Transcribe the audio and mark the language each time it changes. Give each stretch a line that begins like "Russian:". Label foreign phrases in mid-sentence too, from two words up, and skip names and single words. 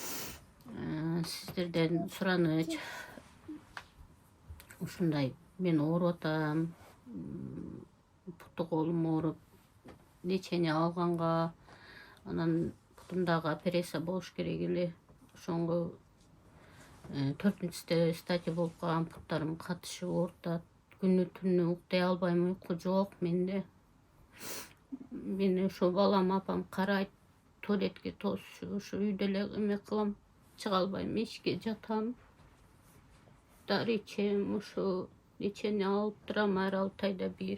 Kyrgyz: Сиздерден сураныч. Ушундай мен ооруп атам. Путу колум ооруп, лечение алганга, анан путумдагы операция болуш керек эле. Ошонго 4-стадия болуп калган, путтарым катышып оорутат. Күнү түнү уктай албайым, уйку жок менде. Мени шу балам апам карайт туалетке тосушу, шу үйдөлө эмек кылам. Чык албайым, ишке жатам. Дар ичем, шу ичени алып дурам хер 6 айда бир.